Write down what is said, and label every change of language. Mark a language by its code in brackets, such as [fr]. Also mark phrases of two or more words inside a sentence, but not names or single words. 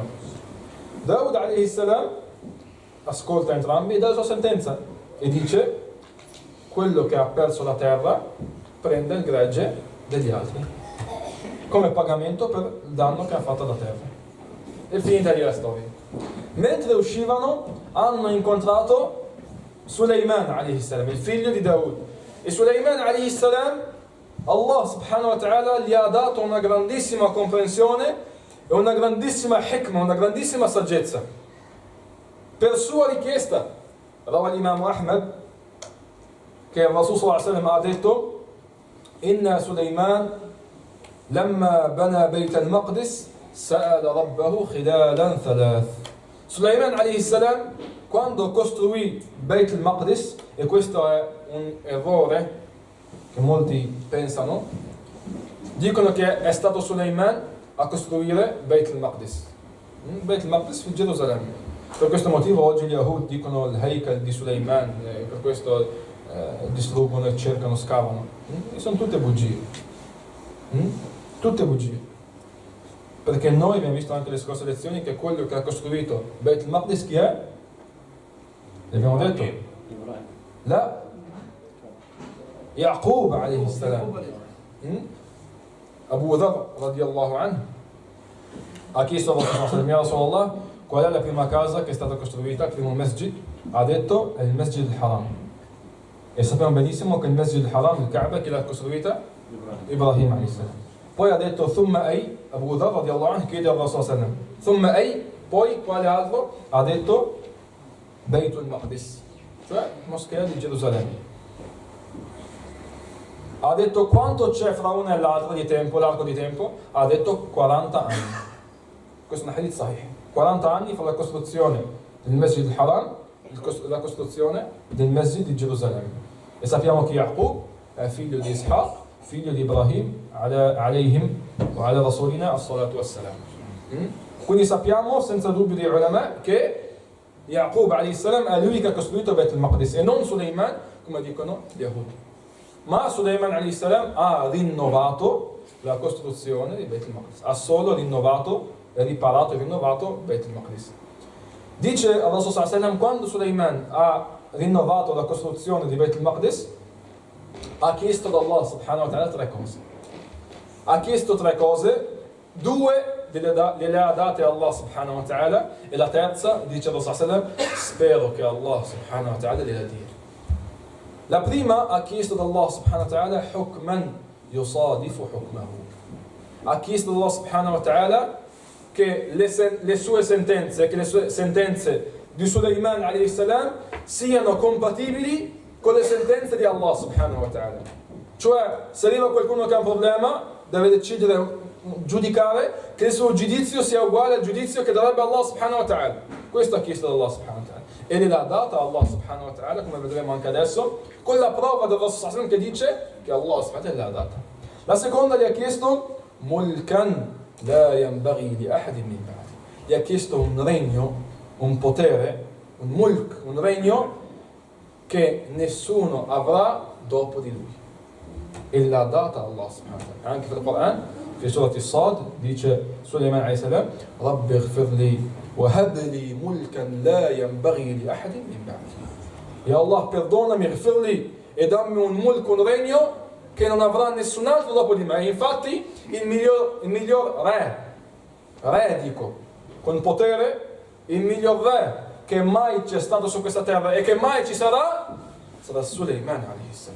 [it] Daud [ar] عليه السلام [it] ascolta entrambi e dà la sua sentenza e dice: quello che ha perso la terra prende il gregge degli altri come pagamento per il danno che ha fatto alla terra. E finita lì la storia. Mentre uscivano hanno incontrato Suleiman [ar] عليه السلام, [it] il figlio di Daud. E Suleiman [ar] عليه السلام, الله سبحانه وتعالى [it] gli ha dato una grandissima comprensione e una grandissima hikmah, una grandissima saggezza. Per sua richiesta, rawa l'imam Ahmad, che il Rasul [ar] صلى الله عليه وسلم [it] ha detto: [ar] إن سليمان لما بنى بيت المقدس سأل ربه خلالا ثلاثا. [it] Suleiman [ar] عليه السلام, [it] quando costruì Beit al-Maqdis, e questo è un errore che molti pensano, dicono che è stato Suleiman a costruire Beit al-Maqdis. Beit al-Maqdis in Gerusalemme. Per questo motivo oggi gli Yahud dicono il Heikal di Suleiman, per questo distruggono e cercano, scavano. E sono tutte bugie. Tutte bugie. Perché noi abbiamo visto anche le scorse lezioni che quello che ha costruito Beit al-Maqdis chi è? L'abbiamo detto? La Yaqub [ar] عليه السلام. [it] Abu Dhar [ar] رضي الله عنه [it] ha chiesto al Rasul: [ar] يا رسول الله, [it] qual è la prima casa che è stata costruita, il primo masjid? Ha detto: è il Masjid al-Haram. E sappiamo benissimo che il Masjid al-Haram, il Kaaba, chi l'ha costruita? Ibrahim [ar] عليه السلام. [it] Poi ha detto: [ar] ثم أي, [it] Abu Dhar [ar] رضي الله عنه [it] chiede al Rasul sallam: [ar] ثم أي, [it] poi quale altro? Ha detto Beit al-Maqdis, cioè moschea di Gerusalemme. Ha detto quanto c'è fra una e l'altra di tempo, l'arco di tempo? Ha detto 40 anni. Questo è un [ar] حديث صحيح. [it] 40 anni fra la costruzione del Masjid al-Haram e la costruzione del Masjid di Gerusalemme. E sappiamo che Yaqub è figlio di Ishaq, figlio di Ibrahim, [ar] عليهم وعلى رسولنا الصلاة والسلام. [it] Quindi sappiamo senza dubbio di ulama che Yaqub [ar] عليه السلام [it] è lui che ha costruito Beit al-Maqdis e non Suleiman, come dicono gli Yahud. Ma Suleiman [ar] عليه السلام [it] ha rinnovato la costruzione di Beit al-Maqdis, ha solo rinnovato, riparato e rinnovato Beit al-Maqdis. Dice al Rasul [ar] صلى الله عليه وسلم, [it] quando Suleiman ha rinnovato la costruzione di Beit al-Maqdis, ha chiesto da [ar] الله سبحانه وتعالى [it] 3 cose. Ha chiesto 3 cose, 2 gliele ha date [ar] الله سبحانه وتعالى [it] e la terza, dice Allah [ar] صلى الله عليه وسلم, [it] spero che [ar] الله سبحانه وتعالى [it] gliela dia. La prima ha chiesto da [ar] الله سبحانه وتعالى حكما يصادف حكمه. [it] Ha chiesto da [ar] الله سبحانه وتعالى [it] che le sue sentenze, che le sue sentenze di Suleiman [ar] عليه السلام [it] siano compatibili con le sentenze di [ar] الله سبحانه وتعالى. [it] Cioè, se arriva qualcuno che ha un problema, deve decidere, giudicare che il suo giudizio sia uguale al giudizio che darebbe [ar] الله سبحانه وتعالى. [it] Questo ha chiesto da [ar] الله سبحانه وتعالى [it] e gliel'ha data [ar] الله سبحانه وتعالى, [it] come vedremo anche adesso, con la prova del Rasul [ar] صلى الله عليه وسلم [it] che dice che [ar] الله سبحانه وتعالى [it] gliel'ha data. La seconda gli ha chiesto [ar] ملكا لا ينبغي لأحد من بعدي. [it] Gli ha chiesto un regno, un potere, un mulk, un regno che nessuno avrà dopo di lui. E l'ha data [ar] الله سبحانه وتعالى. [it] Anche nel Quran, [ar] في سورة الصاد [it] dice Suleiman [ar] عليه السلام رب اغفر لي وهب لي ملكا لا ينبغي لأحد من بعدي. يا الله, [it] perdonami, ighfirli e dammi un mulk, un regno che non avrà nessun altro dopo di me. E infatti il miglior re dico, con potere, il miglior re che mai c'è stato su questa terra e che mai ci sarà Suleiman [ar] عليه السلام.